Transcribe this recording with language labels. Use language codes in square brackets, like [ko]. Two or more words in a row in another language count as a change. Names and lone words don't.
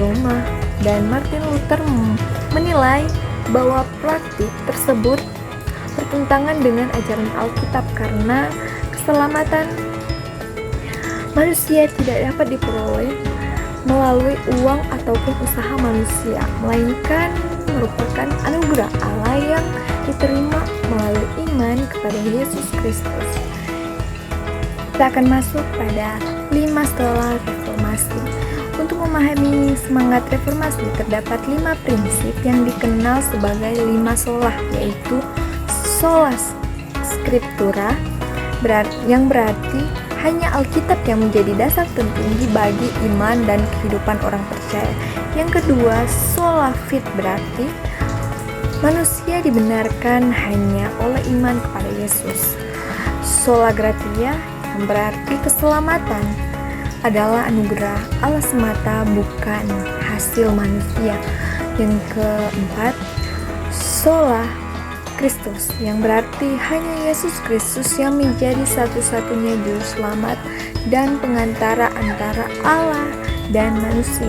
[id] Roma, dan Martin Luther menilai bahwa praktik tersebut bertentangan dengan ajaran Alkitab karena keselamatan manusia tidak dapat diperoleh melalui uang ataupun usaha manusia, melainkan merupakan anugerah Allah yang diterima melalui iman kepada Yesus Kristus. Kita akan masuk pada 5 sola reformasi. Untuk memahami semangat reformasi, terdapat 5 prinsip yang dikenal sebagai 5 sola, yaitu [la] sola scriptura, [id] yang berarti hanya Alkitab yang menjadi dasar tertinggi bagi iman dan kehidupan orang percaya. Yang kedua, [la] sola fide, [id] berarti manusia dibenarkan hanya oleh iman kepada Yesus. [la] Sola gratia, [id] yang berarti keselamatan adalah anugerah Allah semata, bukan hasil manusia. Yang keempat, [la] sola Kristus, [id] yang berarti hanya Yesus Kristus yang menjadi satu-satunya juru selamat dan pengantara antara Allah dan manusia.